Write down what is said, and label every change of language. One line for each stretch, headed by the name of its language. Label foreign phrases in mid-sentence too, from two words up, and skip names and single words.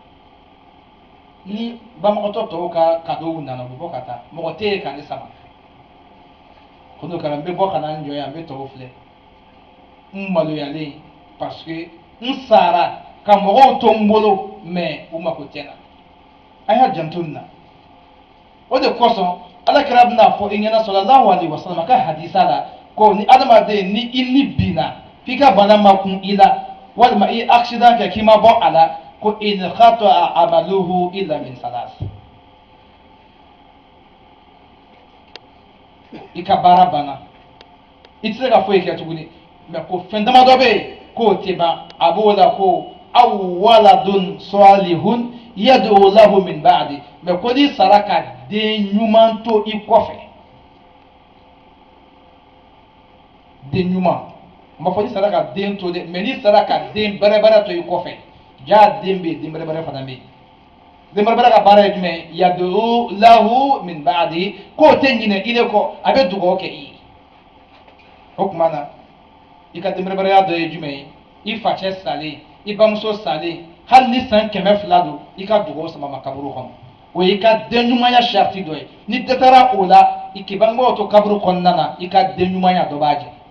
Bambara: ni bamakɔtɔ tɔw ka kadow nana u bɛ bɔ ka taa mɔgɔ tɛ yen ka ne sama ko n'o kɛra n bɛ bɔ ka na n jɔ yan n bɛ tɔw filɛ n maloyalen
French: parce que
Bambara: n sara ka mɔgɔw to n bolo mais u mako tɛ n na a y'a janto nin na o de kosɔn alakira bɛna fɔ i ɲɛna
Arabic: صلى الله عليه وسلم
Bambara: a ka hadisa la ko ni adamaden ni i ni binna f'i ka bana ma kun i la walima i ye accident kɛ k'i ma bɔ a la ko
Arabic: انقطع عمله إلا من ثلاث
Bambara: i ka baara banna i tɛ se ka foyi kɛ tuguni mais ko fɛn dama dɔ bɛ yen k'o tɛ ban a b'o la ko aw
Arabic: ولد صالح يدعو له من بعدي
Bambara: mais ko n'i sara ka den ɲuman to i kɔfɛ den ɲuman n b'a fɔ n'i sara ka den to dɛ mais n'i sara ka den bɛrɛbɛrɛ to i kɔfɛ jaa den bɛ yen den bɛrɛbɛrɛ fana bɛ yen den bɛrɛbɛrɛ ka baara ye jumɛn ye
Arabic: يدعو له من بعدي
Bambara: k'o tɛ ɲinɛ i de kɔ a bɛ dugawu kɛ i ye o tuma na i ka den bɛrɛbɛrɛya dɔ ye jumɛn ye i facɛ salen i bamuso salen hali ni san 200 don i ka dugawu sama ma kaburu kɔnɔ o ye i ka den ɲumanya sariti dɔ ye ni dɔ taara o la i k'i bangebaaw to kaburu kɔnɔna na i ka den ɲumanya dɔ b'a jɛ